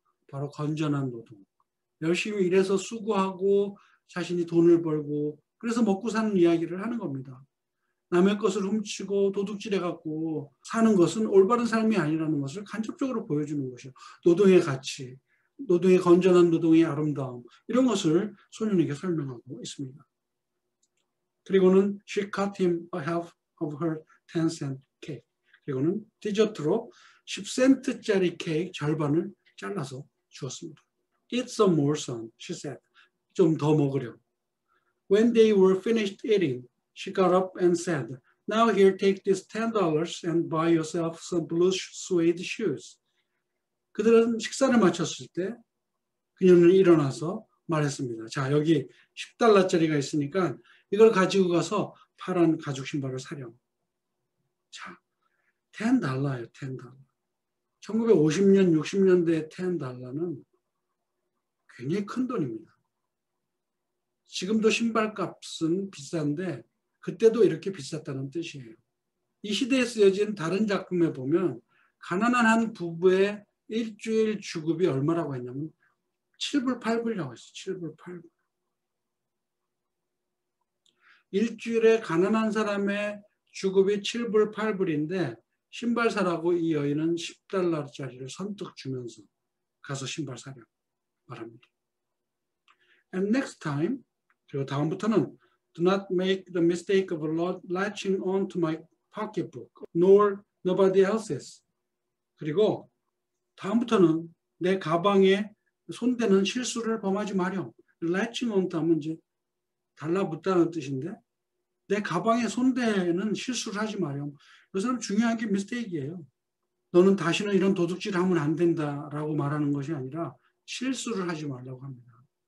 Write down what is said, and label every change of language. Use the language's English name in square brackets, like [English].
[Korean] 바로 건전한 노동. 열심히 일해서 수고하고 자신이 돈을 벌고 그래서 먹고 사는 이야기를 하는 겁니다. 남의 것을 훔치고 도둑질해갖고 사는 것은 올바른 삶이 아니라는 것을 간접적으로 보여주는 것이요. 노동의 가치, 노동의 건전한 노동의 아름다움 이런 것을 소년에게 설명하고 있습니다. 그리고는 [English] she cut him a half of her 10-cent cake. [Korean] 그리고는 디저트로 10센트짜리 케이크 절반을 잘라서 주었습니다. [English] Eat some more, son, she said. [Korean] 좀 더 먹으려고. [English] When they were finished eating, she got up and said, now here, take this $10 and buy yourself some blue suede shoes. [Korean] 그들은 식사를 마쳤을 때 그녀는 일어나서 말했습니다. 자, 여기 $10짜리가 있으니까 이걸 가지고 가서 파란 가죽 신발을 사렴. 자, $10예요, $10. 1950년, 60년대의 $10는 굉장히 큰 돈입니다. 지금도 신발값은 비싼데 그때도 이렇게 비쌌다는 뜻이에요. 이 시대에 쓰여진 다른 작품에 보면 가난한 한 부부의 일주일 주급이 얼마라고 했냐면 7불, 8불이라고 했어요. 7불, 8불. 일주일에 가난한 사람의 주급이 7불, 8불인데 신발 사라고 이 여인은 $10짜리를 선뜻 주면서 가서 신발 사려고 말합니다. [English] And next time, [Korean] 그리고 다음부터는 [English] do not make the mistake of latching on to my pocketbook, nor nobody else's. [Korean] 그리고 다음부터는 내 가방에 손대는 실수를 범하지 마렴. latching on 하면 이제 달라붙다는 뜻인데 내 가방에 손대는 실수를 하지 마렴. 이것은 중요한 게 미스테이크예요. 너는 다시는 이런 도둑질 하면 안 된다라고 말하는 것이 아니라 실수를 하지 말라고 합니다.